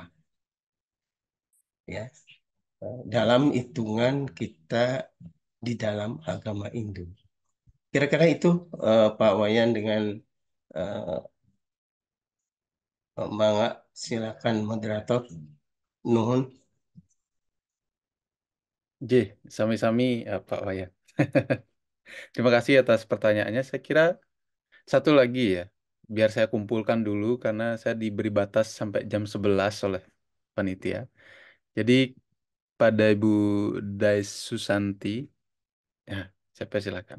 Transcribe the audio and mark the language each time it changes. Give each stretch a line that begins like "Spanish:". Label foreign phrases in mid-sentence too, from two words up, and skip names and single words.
Indonesian: Ya, dalam hitungan kita di dalam agama Hindu. Kira-kira itu Pak Wayan dengan uh, Mangga, silakan moderator. Nuhun. J, sami-sami Pak Wayan. Terima kasih atas pertanyaannya. Saya kira satu lagi ya, biar saya kumpulkan dulu karena saya diberi batas sampai jam 11 oleh panitia. Jadi pada Ibu Dais Susanti, ya, saya persilakan.